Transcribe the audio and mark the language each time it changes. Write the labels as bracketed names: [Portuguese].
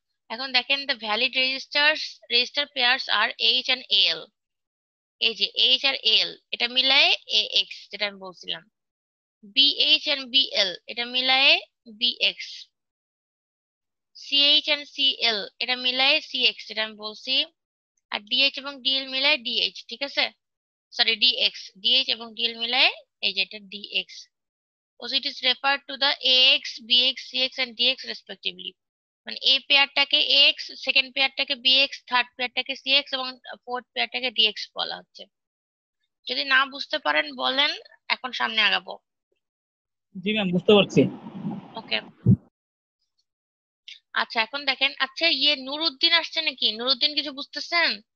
[Bangla] এখন দেখেন [English] the valid register pairs are H and L। [Bangla] এই যে H আর L এটা মিলায়ে AX, যেটা আমি বলছিলাম। BH and BL এটা মিলায়ে BX। CH and CL এটা মিলায়ে CX, যেটা আমি বলছি। আর DH এবং DL মিলায়ে DH, ঠিক আছে, সরি DX। DH এবং DL মিলায়ে এই যে এটা DX। [English] Also it is referred to the AX BX CX and DX respectively। [Bangla] মানে এই পেয়ারটাকে x, second পেয়ারটাকে bx, third পেয়ারটাকে CX এবং ফোর্থ পেয়ারটাকে ডিএক্স বলা হচ্ছে। যদি না বুঝতে পারেন বলেন, এখন সামনে আগাবো। জি ম্যাম বুঝতে পারছি। ওকে, আচ্ছা এখন দেখেন, আচ্ছা নুরুদ্দিন আসছে নাকি, নুরুদ্দিন কিছু বুঝতেছেন?